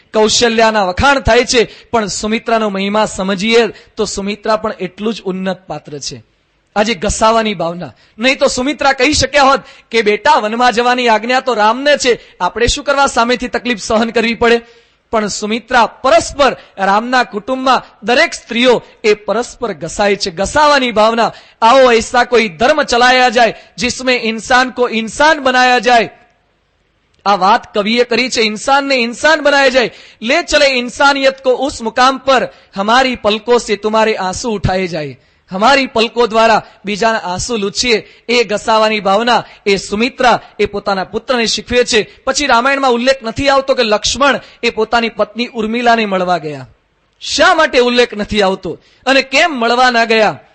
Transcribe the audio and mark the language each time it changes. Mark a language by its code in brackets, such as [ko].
[gu] કૌશલ્યાના વખાણ થાય છે, પણ સુમિત્રાનો મહિમા સમજીએ તો સુમિત્રા પણ એટલું જ ઉન્નત પાત્ર છે. આજે ઘસાવાની ભાવના. નહીં તો સુમિત્રા કહી શક્યા હોત કે બેટા વનમાં જવાની આજ્ઞા તો રામને છે, આપણે શું કરવા સામેથી તકલીફ સહન કરવી પડે. પણ સુમિત્રા પરસ્પર રામના કુટુંબમાં દરેક સ્ત્રીઓ એ પરસ્પર ઘસાય છે. ઘસાવાની ભાવના. [hi] आओ ऐसा कोई धर्म चलाया जाए जिसमें इंसान को इंसान बनाया जाए. [gu] આ વાત કવિએ કરી છે. [hi] इंसान ने इंसान बनाया जाए. ले चले इंसानियत को उस मुकाम पर हमारी पलकों से तुम्हारे आंसू उठाए जाए. हमारी पलको [gu] દ્વારા બીજાના આંસુ લૂછીએ. એ ઘસાવાની ભાવના એ સુમિત્રા એ પોતાના પુત્રને શીખવે છે. પછી રામાયણમાં ઉલ્લેખ નથી આવતો કે લક્ષ્મણ એ પોતાની પત્ની ઉર્મિલાને મળવા ગયા. શા માટે ઉલ્લેખ નથી આવતો અને કેમ મળવા ના ગયા?